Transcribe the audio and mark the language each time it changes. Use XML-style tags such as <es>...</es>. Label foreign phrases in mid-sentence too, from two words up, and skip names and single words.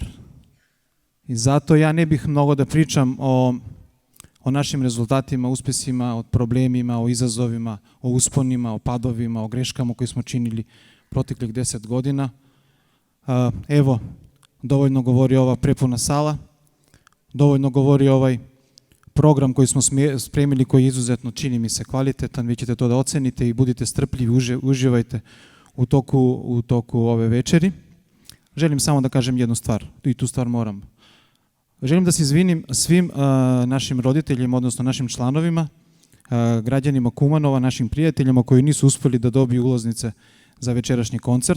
<sr>И затоа ја не бих многу да причам о нашим резултатима, успесима, од проблемима, о изазовима, о успонима, о падовима, о грешкама кои сме чинили протеклих 10 година. Ево, доволно говори ова препуна сала, доволно говори овај програм кој сме спремили, кој е изузетно, чини ми се, квалитетан, ви ćete to da ocenite и будете стрпливи, уживајте у току ове вечери. Желим само да кажем едну ствар, и ту ствар морам. Желим да се извиним свим нашим родителjima, односно нашим члановима, граѓанима Куманова, нашим пријателјима кои нису успели да добiju улазнице за вечерашни концерт.</sr>